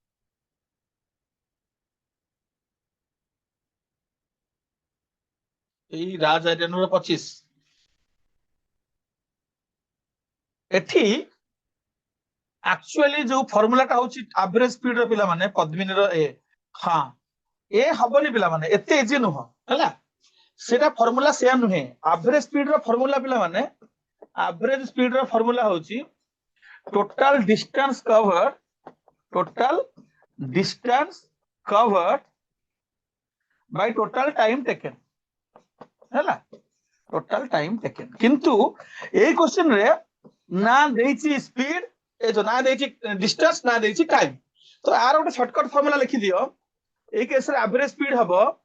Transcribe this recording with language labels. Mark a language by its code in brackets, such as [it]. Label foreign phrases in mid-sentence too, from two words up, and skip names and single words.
[or] ଏଇ ରାଜ ଆଇଡେନ ର 25 ଏଠି ଏକଚୁଆଲି ଯୋ ଫର୍ମୁଲା ଟା ହେଉଛି [en] average speed [or] ର ପିଲା ମାନେ ପଦ୍ମିନୀ ର ଏ ହଁ ଏ ହବନି ପିଲା ମାନେ ଏତେ ଇଜି ନୁହଁ ହେଲା ସେଇଟା [en] formula same [or] नुहे [en] average speed [or] ର ଫର୍ମୁଲା ପିଲା ମାନେ [en] average speed [or] ର ଫର୍ମୁଲା ହେଉଛି [en] total distance covered by total time taken [or] हला [en] total time taken [or] କିନ୍ତୁ ଏ କ୍ୱେଶ୍ଚନ ରେ ନା ଦେଇଛି ସ୍ପିଡ ଏ ଯୋ ନା ଦେଇଛି ଡିଷ୍ଟାନ୍ସ ନା ଦେଇଛି ଟାଇମ ତ ୟାର ଗୋଟେ [en] shortcut formula [or] ଲେଖି ଦିଅ ଏ କେସ ରେ [en] average speed [or] हबो